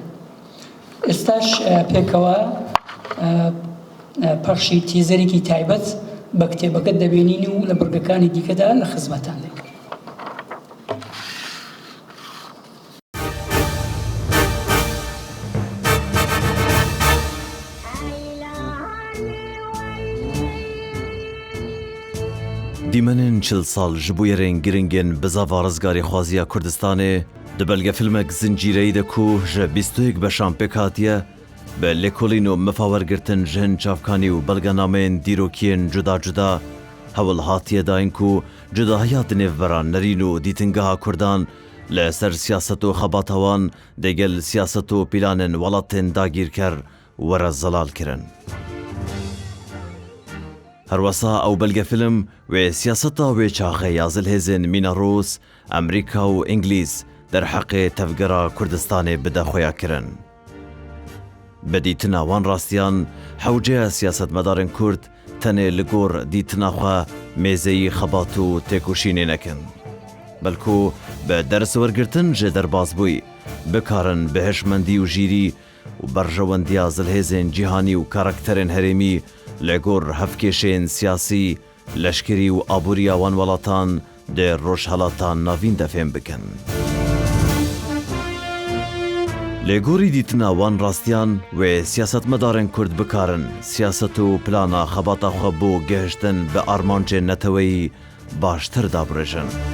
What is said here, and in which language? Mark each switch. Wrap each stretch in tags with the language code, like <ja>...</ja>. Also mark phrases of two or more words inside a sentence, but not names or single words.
<ckb>ئێستاش پێکەوە پەخشی تیزەرێکی تایبەت بە کتێبەکە دەبێنین و لە بڕگەکانی دیکەدا لە خزمەتان دەکەن.</ckb> <ku>دیمەنên 40 sal ji bo yerên giringên bizava rizgarê xwaziya Kurdistanê di belgefilmek zincîreyî de ku ji 21 beşan pêk hatiye bi lêkolîn û mifawergirtin ji hin çavkanî û belgenameyên dîrokiyên cuda cuda hewl hatiye dayîn ku cudahiya di nêvbera nerîn û dîtingeha Kurdan li ser siyaset û xebata wan dêgel siyaset û pîlanên welatên dagîrker were zelal kirin. هەروەسا ئەو بەلگەفیلم وێ سیاسەتا وێ چاخەیە زلهێزên مینە ڕووس، ئەمریکا و ئینگلیز دەرحەقێ تەڤگەرا کوردستانê bide xweya kirin. Bi dîtina wan rastiyan hewceya siyasetmedarên Kurd tenê li gor dîtina xwe mêzeyî xebat û têkoşînê nekin. Belkû bi derswergirtin ji derbasbûyî bikarin bi hişmendî û jîrî û berjewendiya zilhêzên cîhanî û karakterên herêmî لەگۆر هەفکێشێن سیاسی لەشکری و ئابووریە وان وڵاتان دێ ڕۆژهەڵاتان ناوین دەفێن بکەن. لێگۆری دیتنا وان ڕاستیان وێ سیاسەتمەدارên کورد بکارن سیاسەت و پلانا خەباتە خۆ بۆ گەهشتن بە ئارمانجێ نەتەوەیی باشتر دابڕێژن.</ku>